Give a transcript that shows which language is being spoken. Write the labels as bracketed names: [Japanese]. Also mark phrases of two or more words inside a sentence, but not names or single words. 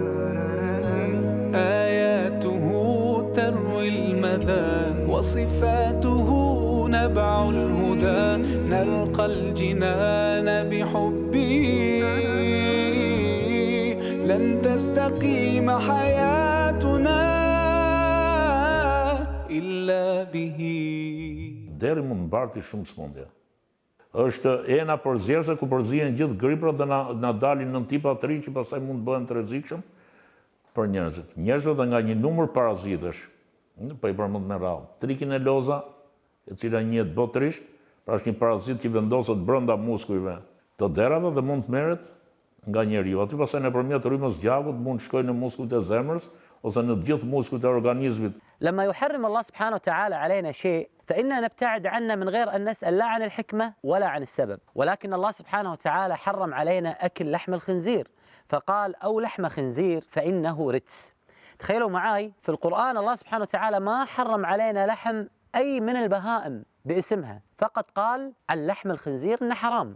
[Arabic] آياته تروي المدى، وصفاته نبع الهدى، نلقى الجنان بحبه، لن تستقيم حياتنا إلا به. [Albanian] Deri mund mbarti shumë sëmundje. Është ena përzierëse ku përzihen gjithë griprat dhe na dalin nën tipa të ri që pastaj mund të bëhen të rrezikshëm për njerëzit. Njerëzit dhe nga një numër parazitesh, po i përmend me radhë, trikineloza, e cila njihet botërisht, pra është një parazit që vendoset brenda muskujve të derave dhe mund të merret nga njeriu. Aty pastaj nëpërmjet rrymës gjakut mund të shkojnë në muskujt e zemrës ose në të gjithë muskujt e organizmit. [Arabic] لما يحرم الله سبحانه وتعالى علينا شيء فإننا نبتعد عنه من غير أن نسأل لا عن الحكمة ولا عن السبب، ولكن الله سبحانه وتعالى حرم علينا أكل لحم الخنزير، فقال أو لحم خنزير فإنه رجس. تخيلوا معاي في القرآن الله سبحانه وتعالى ما حرم علينا لحم أي من البهائم باسمها، فقط قال عن لحم الخنزير إنه حرام.